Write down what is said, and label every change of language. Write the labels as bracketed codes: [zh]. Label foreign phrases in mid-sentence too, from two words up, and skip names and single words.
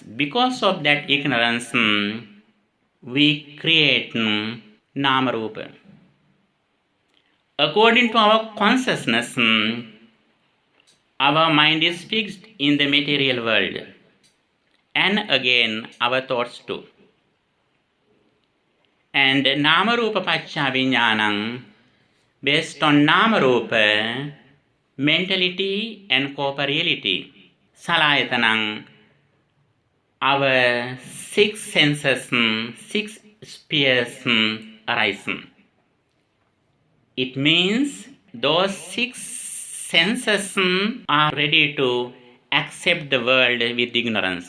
[en] Because of that ignorance, we create nama-rupa. According to our consciousness, our mind is fixed in the material world, and again our thoughts too. [pi] And nama-rupa paccaya vijnanam, [en] based on nama-rupa, mentality and corporeality, salayatanam, our 6 senses, 6 spheres arise. It means those 6 senses are ready to accept the world with ignorance.